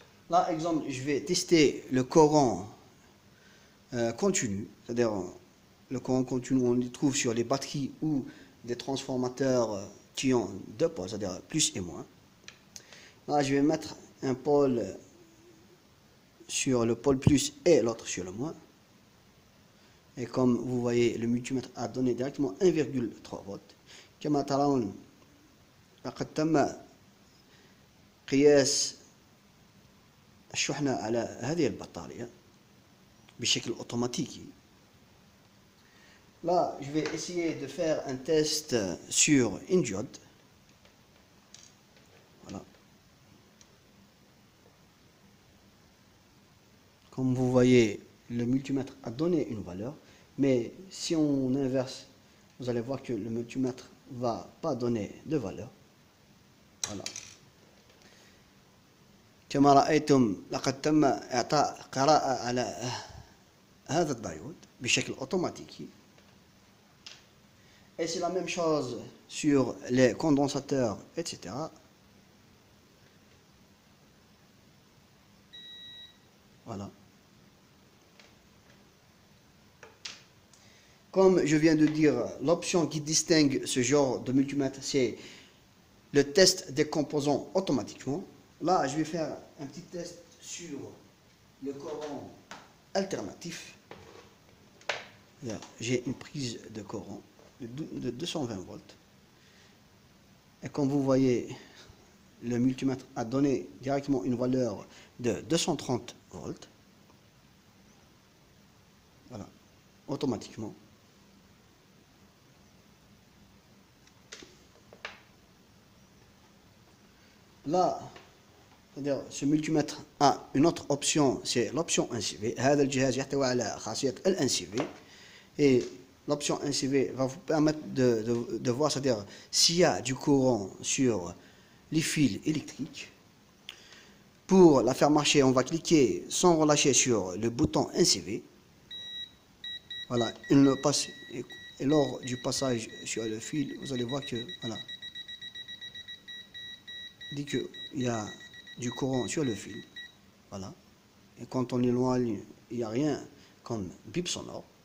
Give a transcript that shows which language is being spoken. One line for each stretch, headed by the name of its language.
French: Là, exemple, je vais tester le courant continu, c'est-à-dire le courant continu, on le trouve sur les batteries ou des transformateurs qui ont 2 pôles, c'est-à-dire plus et moins. Là, je vais mettre un pôle sur le pôle plus et l'autre sur le moins. Et comme vous voyez, le multimètre a donné directement 1,3 volts.
Arabic: كما ترون لقد تم قياس الشحنة على هذه البطارية بشكل automatique.
French: Là, je vais essayer de faire un test sur une diode. Voilà. Comme vous voyez, le multimètre a donné une valeur, mais si on inverse, vous allez voir que le multimètre ne va pas donner de valeur. Voilà.
Arabic: كما رأيتم لقد تم إعطاء قراءة على هذا الديود بشكل automatique.
French: Et c'est la même chose sur les condensateurs, etc. Voilà. Comme je viens de dire, l'option qui distingue ce genre de multimètre, c'est le test des composants automatiquement. Là, je vais faire un petit test sur le courant alternatif. J'ai une prise de courant de 220 volts. Et comme vous voyez, le multimètre a donné directement une valeur de 230 volts. Voilà, automatiquement. Là, c'est-à-dire ce multimètre a une autre option, c'est l'option NCV.
Arabic: هذا الجهاز يحتوي على خاصية NCV.
French: Et l'option NCV va vous permettre de voir, c'est-à-dire s'il y a du courant sur les fils électriques. Pour la faire marcher, on va cliquer sans relâcher sur le bouton NCV. Voilà, il ne passe, et lors du passage sur le fil, vous allez voir que, voilà, dès qu'il y a du courant sur le fil, voilà, et quand on éloigne, il n'y a rien comme bip sonore.